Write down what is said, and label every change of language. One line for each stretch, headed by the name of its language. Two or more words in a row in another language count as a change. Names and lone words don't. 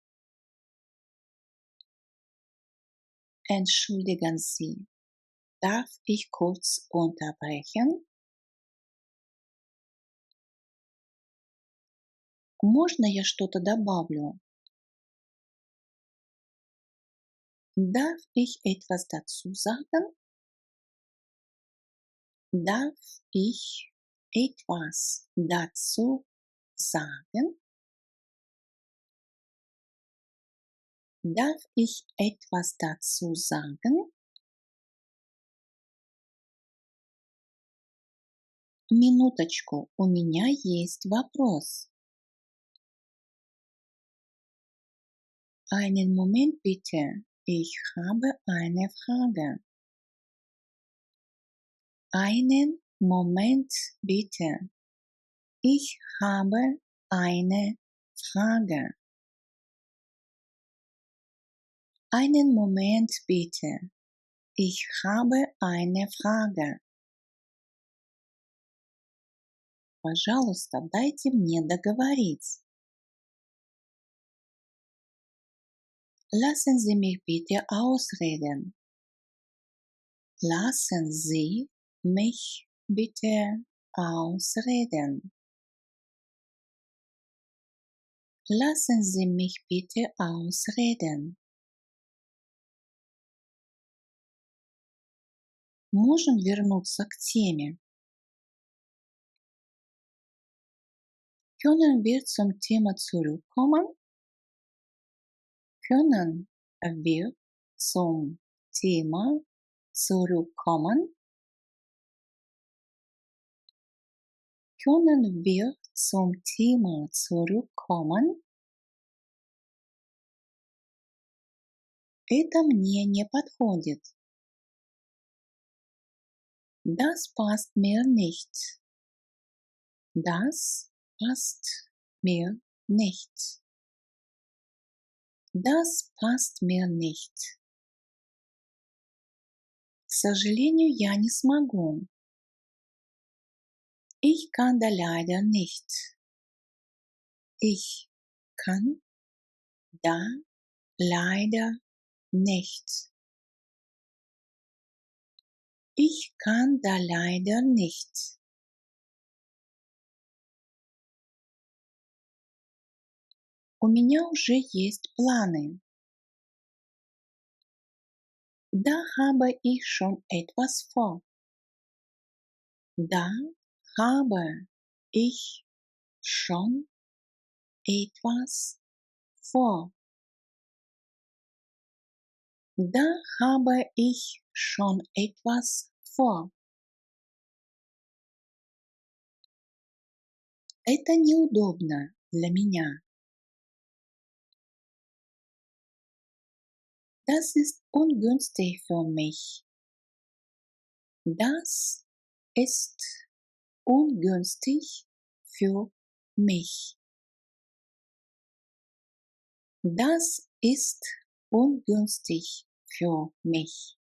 German: Entschuldigen Sie, darf ich kurz unterbrechen?
Russian: Можно я что-то добавлю?
German: Darf ich etwas dazu sagen? Darf ich etwas dazu sagen? Darf ich etwas dazu sagen?
Russian: Минуточку, у меня есть вопрос.
German: Einen Moment bitte, ich habe eine Frage. Einen Moment bitte, ich habe eine Frage. Einen Moment bitte, ich habe eine Frage.
Russian: Пожалуйста, дайте мне договорить.
German: Lassen Sie mich bitte ausreden. Lassen Sie mich bitte ausreden. Lassen Sie mich bitte ausreden.
Russian: Можем вернуться к теме.
German: Können wir zum Thema zurückkommen? Können wir zum Thema zurückkommen? Können wir zum Thema zurückkommen?
Russian: Это мне не подходит.
German: Das passt mir nicht. Das passt mir nicht. Das passt mir nicht.
Russian: К сожалению, я не смогу.
German: Ich kann da leider nicht. Ich kann da leider nicht. Ich kann da leider nicht.
Russian: У меня уже есть планы.
German: Da habe ich schon etwas vor. Da habe ich schon etwas vor. Da habe ich schon etwas vor.
Russian: Это неудобно для меня.
German: Das ist ungünstig für mich. Das ist ungünstig für mich. Das ist ungünstig für mich.